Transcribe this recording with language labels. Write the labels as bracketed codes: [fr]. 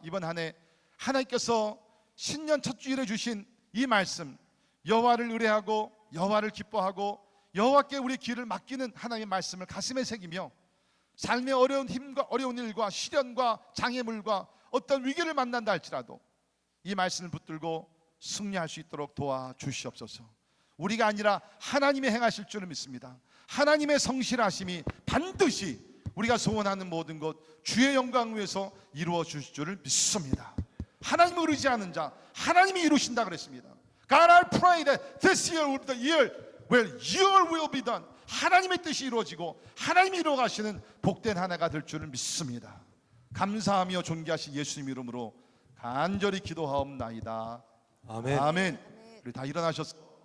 [ko] 이번 한 해 하나님께서 신년 첫 주일에 주신 이 말씀, 여호와를 의뢰하고 여호와를 기뻐하고 여호와께 우리 길을 맡기는 하나님의 말씀을 가슴에 새기며 삶의 어려운 힘과 어려운 일과 시련과 장애물과 어떤 위기를 만난다 할지라도 이 말씀을 붙들고 승리할 수 있도록 도와주시옵소서. 우리가 아니라 하나님이 행하실 줄을 믿습니다. 하나님의 성실하심이 반드시 우리가 소원하는 모든 것 주의 영광을 위해서 이루어 주실 줄을 믿습니다. 하나님을 의지하는 자 하나님이 이루신다 그랬습니다. [en] God, I pray that this year will be the year where your will be done. [ko] 하나님의 뜻이 이루어지고 하나님이 이루어 가시는 복된 한 해가 될 줄을 믿습니다. 감사하며 존귀하신 예수님 이름으로 간절히 기도하옵나이다. 아멘. 아멘. 우리 다 일어나셨어.